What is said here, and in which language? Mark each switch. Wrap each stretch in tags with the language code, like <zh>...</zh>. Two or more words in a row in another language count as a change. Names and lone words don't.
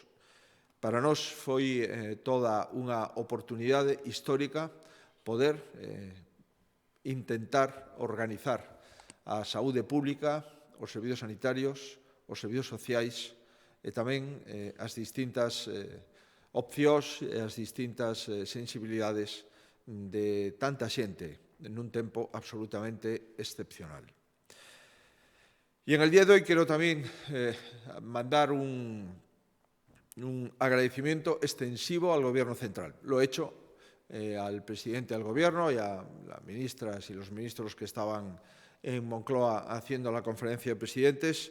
<gl>Para nós foi toda unha oportunidade histórica poder intentar organizar a saúde pública, os servizos sanitarios, os servizos sociais e tamén as distintas opcións e as distintas sensibilidades de tanta xente nun tempo absolutamente excepcional.</gl> <es>E en el día de hoy quiero tamén mandar un agradecimiento extensivo al Gobierno central. Lo he hecho al presidente del Gobierno y a las ministras y los ministros que estaban en Moncloa haciendo la conferencia de presidentes.</es>